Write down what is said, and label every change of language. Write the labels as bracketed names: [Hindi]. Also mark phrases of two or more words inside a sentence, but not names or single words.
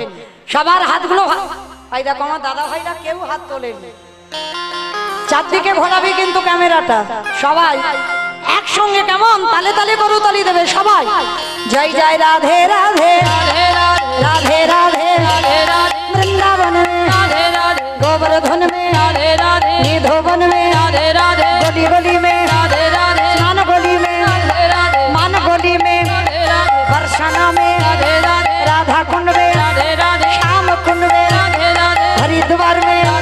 [Bangla] সবার হাতগুলো, এই দেখো আমার দাদা ভাইরা কেউ হাত তোলেনি। চারদিকে ঘোরাবে কিন্তু ক্যামেরাটা, সবাই একসঙ্গে কেমন তালে তালে করু তালি দেবে সবাই। [Hindi] जय जय राधे राधे राधे राधे वृंदावन गोवर्धन में निधोवन में गली गली में स्नान गली में मान गली में बरसाना में राधा कुंड में श्याम कुंड में हरिद्वार में